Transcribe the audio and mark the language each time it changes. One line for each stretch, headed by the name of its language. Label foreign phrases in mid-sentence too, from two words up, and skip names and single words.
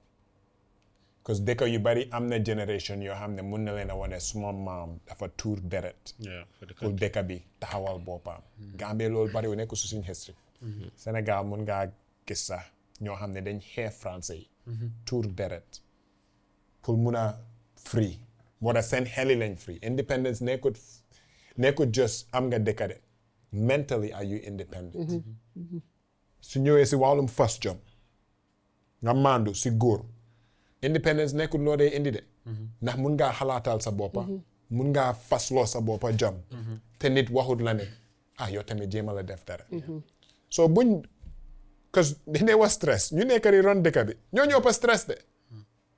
Wolof: parce que dëkk yu bari am na génération yoo xam ne mun na leen a wane suma maam dafa tuur deret pour dëkk bi taxawal boppam. Gambie loolu bari wu nekk su suñ history. Sénégal mun ngaa gis sax ñoo xam ne dañ xeex français yi. tuur deret pour mun a free. moo tax seen xel yi lañ free. Independence nekkut just am nga dëkk de.
English: Mentally are you independent.
Wolof: su ñëwee si wàllum fas jom nga mandu si góor. Independence nekkul loo dee indi de. ndax mun ngaa xalaatal sa boppa. mun ngaa fasloo sa boppa jom. te nit waxut la ne yow tamit jéem a la def dara. so buñ cause dañ wax stress ñu nekk di ron dëkk bi ñoo ñëpp stress de.